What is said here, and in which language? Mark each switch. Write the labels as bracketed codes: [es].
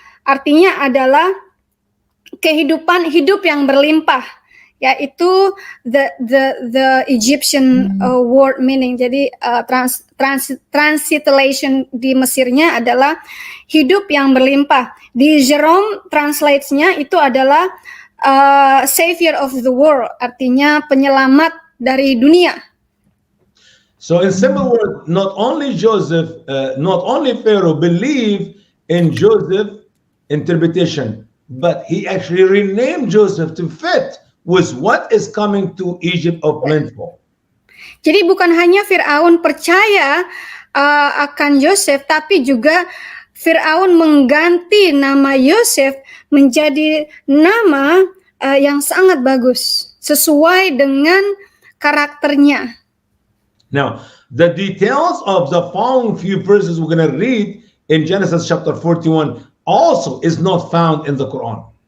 [id] Artinya adalah hidup yang berlimpah, yaitu [en] the Egyptian word meaning. [id] Jadi translation di Mesirnya adalah hidup yang berlimpah. Di Jerome translates-nya itu adalah [en] savior of the world, [id] artinya penyelamat dari dunia. [en] So in simple words, not only Pharaoh believed in Joseph's interpretation, but he actually renamed Joseph to fit with what is coming to Egypt of plentiful. [id] Jadi bukan hanya Firaun percaya akan Yosef, tapi juga Firaun mengganti nama Yosef menjadi nama yang sangat bagus, sesuai dengan karakternya. [en] Now, the details of the following few verses we're going to read in Genesis chapter 41 also is not found in the Quran.